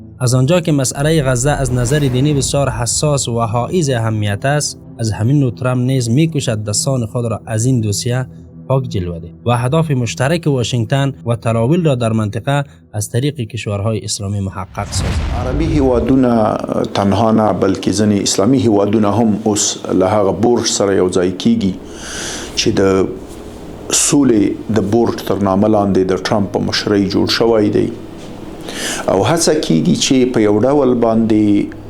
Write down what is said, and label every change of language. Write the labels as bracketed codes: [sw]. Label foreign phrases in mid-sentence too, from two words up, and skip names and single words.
[fa] از آنجا که مسئله غزه از نظر دینی بسیار حساس و حائز اهمیت است، از همین نوع ترامپ نیز می‌کوشد دستان خود را از این دوسیه پاک جلوه دهد و اهداف مشترک واشنگتن و تلاویل را در منطقه از طریق کشورهای اسلامی محقق سازد. [ps] عربي هیوادونه تنها نه بلکې ځینې اسلامي هیوادونه هم اوس له هغه بورډ سره یو ځای کیږي چې د سولې د بورډ تر نامه لاندې د ټرمپ په مشرۍ جوړ شوی دی او هڅه کیږي چې په یو ډول باندې